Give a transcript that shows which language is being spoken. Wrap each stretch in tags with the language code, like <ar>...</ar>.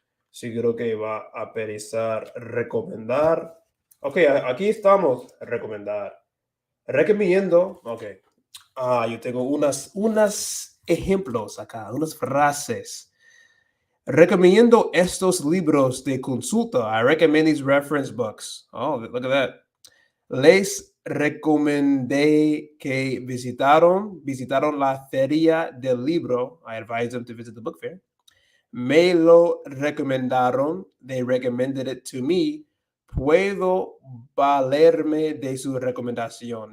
<es>Sí, creo que va a pensar recomendar. Ok, aquí estamos, recomendar. Recomiendo, ok. Yo tengo unas ejemplos acá, unas frases. Recomiendo estos libros de consulta.</es> <en>I recommend these reference books. Oh, look at that.</en> <es>Les recomendé que visitaron la feria del libro.</es> <en>I advised them to visit the book fair.</en> <es>Me lo recomendaron.</es> <en>They recommended it to me.</en> <es>Puedo valerme de su recomendación.</es>